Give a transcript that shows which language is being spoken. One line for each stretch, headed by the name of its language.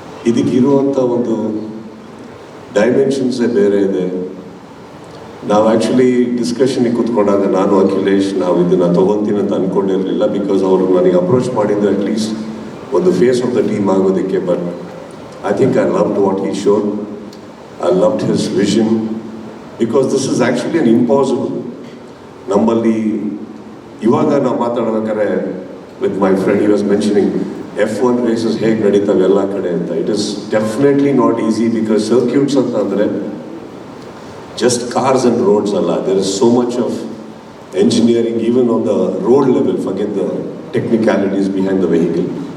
Kannada: ಇದಕ್ಕಿರುವಂಥ ಒಂದು ಡೈಮೆನ್ಷನ್ಸೇ ಬೇರೆ ಇದೆ. ನಾವು ಆ್ಯಕ್ಚುಲಿ ಡಿಸ್ಕಷನಿಗೆ ಕೂತ್ಕೊಂಡಾಗ ನಾನು ಅಖಿಲೇಶ್ ನಾವು ಇದನ್ನು ತೊಗೊತೀನಿ ಅಂತ ಅಂದ್ಕೊಂಡಿರಲಿಲ್ಲ. ಬಿಕಾಸ್ ಅವರು ನನಗೆ ಅಪ್ರೋಚ್ ಮಾಡಿದ್ದು ಅಟ್ಲೀಸ್ಟ್ ಒಂದು ಫೇಸ್ ಆಫ್ ದ ಟೀಮ್ ಆಗೋದಕ್ಕೆ.
English: But I think I loved what he showed. I loved his vision because this is actually an impossible.
Kannada: ನಮ್ಮಲ್ಲಿ ಇವಾಗ ನಾವು ಮಾತಾಡ್ಬೇಕಾದ್ರೆ
English: with my friend he was mentioning
Kannada: F1 races ಹೇಗೆ ನಡೀತಾವೆ ಎಲ್ಲ ಕಡೆ ಅಂತ.
English: it is definitely not easy because circuits
Kannada: ಅಂತ ಅಂದರೆ
English: just cars and roads
Kannada: ಅಲ್ಲ.
English: There is so much of engineering even on the road level, forget the technicalities behind the vehicle.